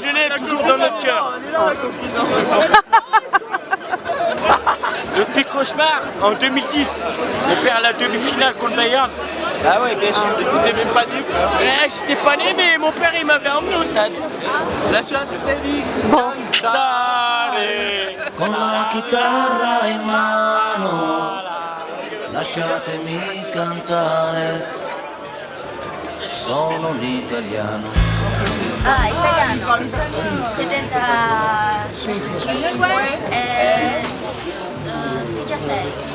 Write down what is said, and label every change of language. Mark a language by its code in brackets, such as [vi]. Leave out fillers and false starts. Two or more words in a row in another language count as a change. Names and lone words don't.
[fr] Est toujours dans notre cœur. Le pire cauchemar, en 2010, on perd la demi-finale contre Bayern. Ah ouais, bien sûr. T'étais même pas né. J'étais pas né, mais mon père il m'avait emmené au stade. La chante Bon. [it] Con la chitarra in mano, lasciatemi cantare, sono un italiano. Ah, italiano. 75 e 16.